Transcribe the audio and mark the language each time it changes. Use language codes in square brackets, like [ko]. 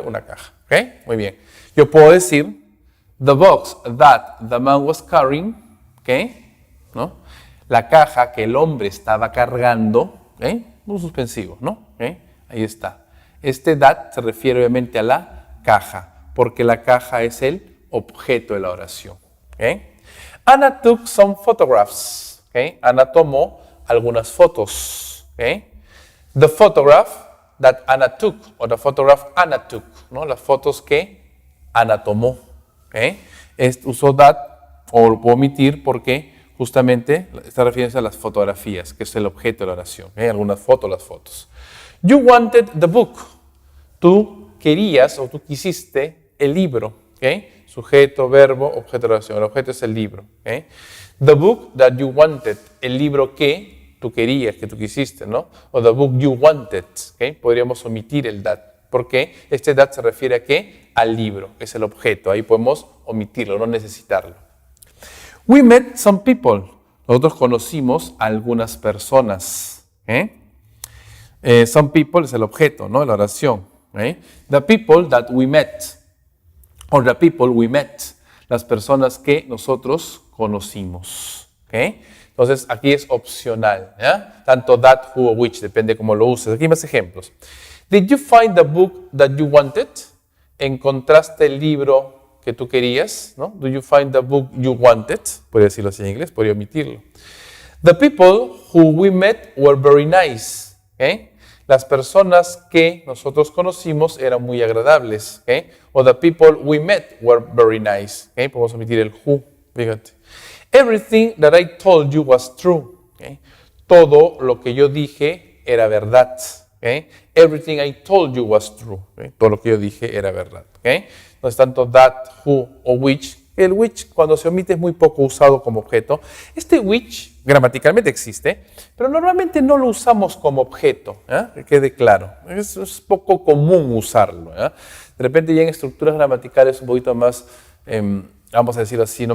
[es] Una caja, ¿ok? Muy bien. Yo puedo decir, [en] the box that the man was carrying, [es] ¿ok? ¿No? La caja que el hombre estaba cargando, ¿ok? Un suspensivo, ¿no? ¿Ok? Ahí está. Este that se refiere obviamente a la caja, porque la caja es el objeto de la oración, ¿ok? [en] Anna took some photographs, ¿ok? [es] Ana tomó algunas fotos, ¿ok? [en] The photograph that Anna took, o the photograph Anna took, ¿no? [es] Las fotos que Ana tomó, ¿ok? Uso that, o lo puedo omitir porque justamente está refiriéndose a las fotografías, que es el objeto de la oración, ¿ok? Algunas fotos, las fotos. [en] You wanted the book. [es] Tú querías o tú quisiste el libro, ¿ok? Sujeto, verbo, objeto de la oración. El objeto es el libro, ¿ok? [en] The book that you wanted. [es] El libro que tú querías, que tú quisiste, ¿no? O [en] the book you wanted, [es] ¿ok? Podríamos omitir el that. Porque este that se refiere a ¿qué? Al libro, es el objeto. Ahí podemos omitirlo, no necesitarlo. [en] We met some people. [es] Nosotros conocimos a algunas personas. Some people es el objeto, ¿no? La oración. [en] The people that we met. Or the people we met. [es] Las personas que nosotros conocimos. Entonces aquí es opcional. ¿Ya? Tanto that, who o which, depende cómo lo uses. Aquí hay más ejemplos. [en] Did you find the book that you wanted? [es] ¿Encontraste el libro que tú querías? ¿No? [en] Do you find the book you wanted? [es] Podría decirlo así en inglés, podría omitirlo. [en] The people who we met were very nice. [es] Las personas que nosotros conocimos eran muy agradables. O [en] the people we met were very nice. [es] Podemos omitir el who, fíjate. [en] Everything that I told you was true. [es] Todo lo que yo dije era verdad. [en] Everything I told you was true. [es] Todo lo que yo dije era verdad. Entonces, tanto that, who o which. El which, cuando se omite, es muy poco usado como objeto. Este which, gramaticalmente existe, pero normalmente no lo usamos como objeto. Que quede claro. Es poco común usarlo. De repente, ya en estructuras gramaticales un poquito más, vamos a decirlo así, ¿no?